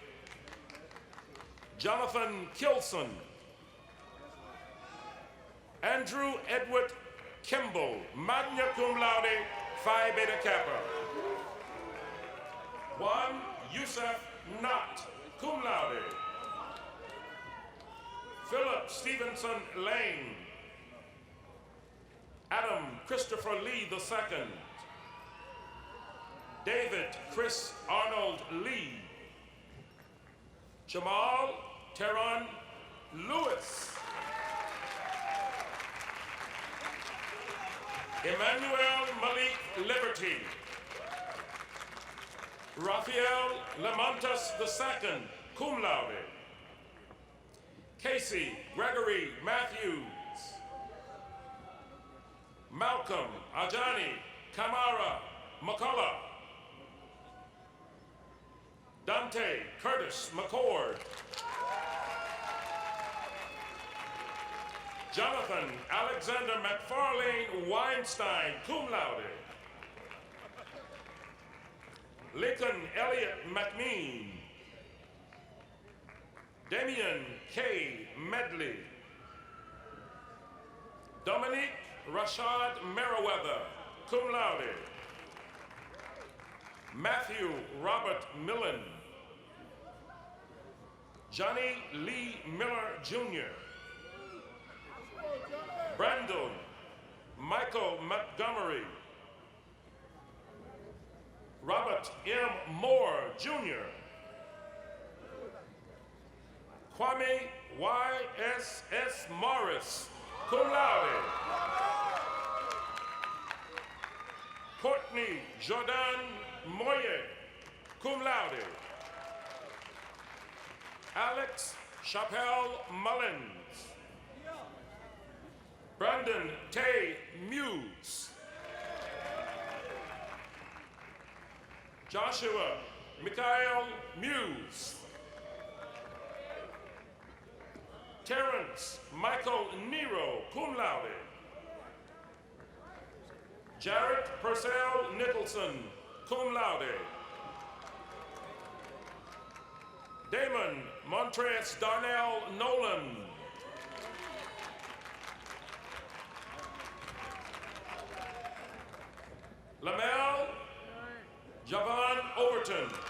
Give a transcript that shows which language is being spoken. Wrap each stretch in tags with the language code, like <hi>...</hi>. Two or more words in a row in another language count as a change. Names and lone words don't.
<en>Jonathan Kilson. Andrew Edward Kimball,</en> <la>magna cum laude,</la> <en>Phi Beta Kappa. Juan Yusef Knott,</en> <la>cum laude.</la> <en>Philip Stevenson Lane. Adam Christopher Lee II. David Chris Arnold Lee. Jamal Teron Lewis. Emmanuel Malik Liberty. Raphael Lamontas II,</en> <la>cum laude.</la> <en>Casey Gregory Matthews. Malcolm Ajani Kamara McCullough. Dante Curtis McCord. Jonathan Alexander McFarlane Weinstein,</en> <la>cum laude.</la> <en>Lincoln Elliott McMean. Damian K. Medley. Dominique Rashad Meriwether,</en> <la>cum laude.</la> <en>Matthew Robert Millen. Johnny Lee Miller Jr. Brandon Michael Montgomery. Robert M. Moore Jr. Kwame Y.S.S. Morris,</en> <la>cum laude.</la> <en>Courtney Jordan Moye,</en> <la>cum laude.</la> <en>Alex Chappelle Mullins. Brandon Tay Muse. Joshua Mikhail Muse. Terrence Michael Nero,</en> <la>cum laude.</la> <en>Jarrett Purcell Nicholson,</en> <la>cum laude.</la> <en>Damon Montres Darnell Nolan. Lamel Javon Overton.</en>